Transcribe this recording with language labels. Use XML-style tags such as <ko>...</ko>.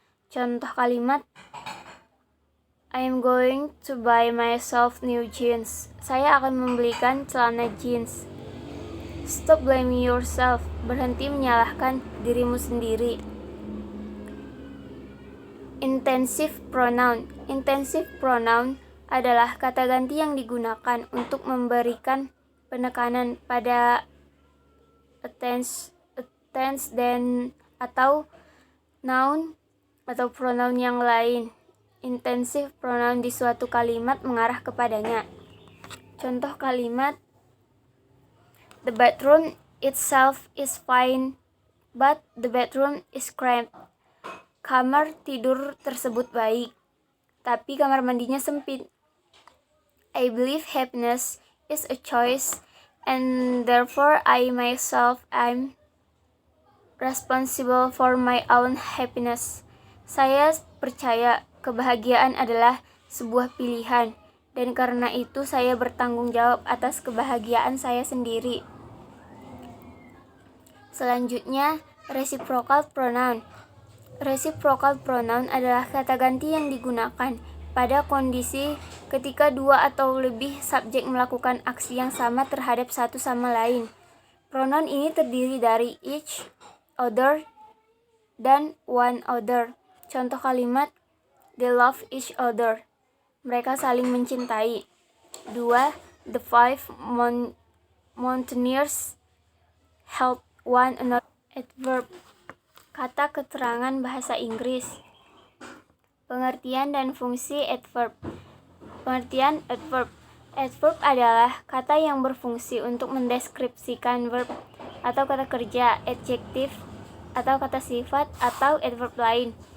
<id>Contoh kalimat,</id> <en>I am going to buy myself new jeans.</en> <id>Saya akan membelikan celana jeans.</id> <en>Stop blaming yourself.</en> <id>Berhenti menyalahkan dirimu sendiri. Intensive pronoun. Intensive pronoun adalah kata ganti yang digunakan untuk memberikan penekanan pada tense dan atau noun atau pronoun yang lain. Intensive pronoun di suatu kalimat mengarah kepadanya. Contoh kalimat,</id> <en>the bedroom itself is fine, but the bedroom is cramped.</en> <id>Kamar tidur tersebut baik, tapi kamar mandinya sempit.</id> <en>I believe happiness is a choice, and therefore I myself am responsible for my own happiness.</en> <id>Saya percaya kebahagiaan adalah sebuah pilihan, dan karena itu saya bertanggung jawab atas kebahagiaan saya sendiri. Selanjutnya, reciprocal pronoun. Reciprocal pronoun adalah kata ganti yang digunakan pada kondisi ketika dua atau lebih subjek melakukan aksi yang sama terhadap satu sama lain. Pronoun ini terdiri dari each, other, dan one other. Contoh kalimat,</id> <en>they love each other.</en> <id>Mereka saling mencintai.</id> <en>2. The five mountaineers held one another.</en> <id>Adverb, kata keterangan bahasa Inggris. Pengertian dan fungsi adverb. Pengertian adverb. Adverb adalah kata yang berfungsi untuk mendeskripsikan verb atau kata kerja, adjektif atau kata sifat atau adverb lain.</id>